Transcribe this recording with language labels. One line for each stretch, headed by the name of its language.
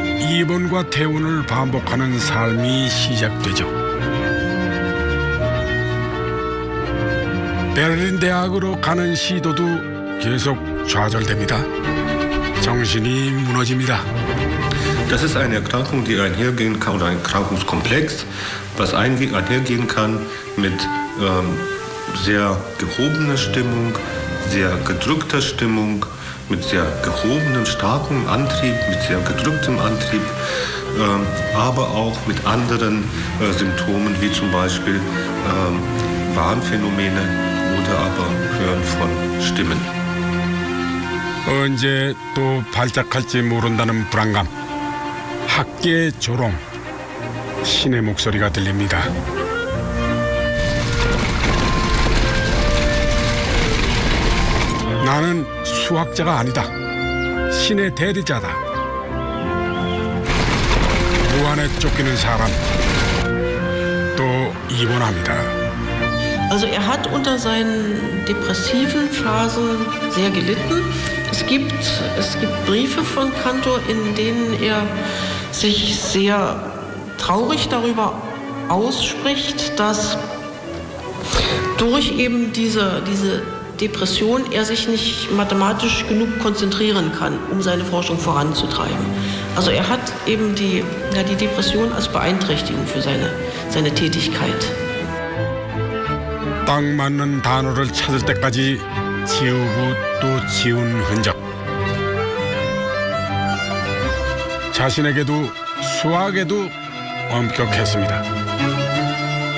Korean: 입원과 퇴원을 반복하는 삶이 시작되죠. 베를린 대학으로 가는 시도도 계속 좌절됩니다. 정신이 무너집니다.
German: Das ist eine Erkrankung, die einhergehen kann, oder ein Erkrankungskomplex, was einhergehen kann mit sehr gehobener Stimmung, sehr gedrückter Stimmung, mit sehr gehobenem, starkem Antrieb, mit sehr gedrücktem Antrieb, aber auch mit anderen Symptomen, wie zum Beispiel Wahnphänomene oder aber Hören von Stimmen.
Korean: 언제 또 발작할지 모른다는 불안감, 학계 조롱, 신의 목소리가 들립니다. 나는 수학자가 아니다. 신의 대리자다. 무한에 쫓기는 사람, 또 입원합니다.
German: Also er hat unter seinen depressiven Phasen sehr gelitten. Es gibt Briefe von Cantor, in denen er sich sehr traurig darüber ausspricht, dass durch eben diese Depression er sich nicht mathematisch genug konzentrieren kann, um seine Forschung voranzutreiben. Also er hat eben die Depression als Beeinträchtigung für seine Tätigkeit.
Korean: 딱 맞는 단어를 찾을 때까지 지우고 또 지운 흔적. 자신에게도 수학에도 엄격했습니다.